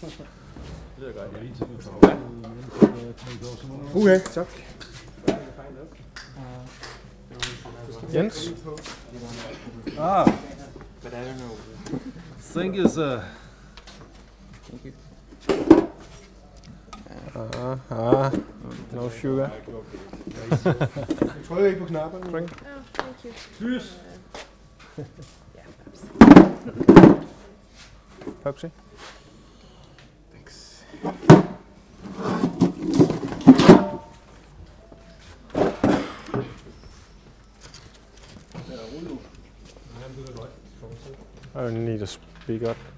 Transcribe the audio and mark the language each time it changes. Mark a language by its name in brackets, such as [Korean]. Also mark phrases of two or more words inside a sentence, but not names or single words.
[Danish] Det er godt. Jeg lige Okay, tak. Jens? [English] But I don't know. Thank you, sir. No sugar. [Danish] Jeg trykker ikke på knapperne. [English] Drink. Oh, thank you. [Danish] Lys. Pepsi. [English] Thanks. I don't need a speaker.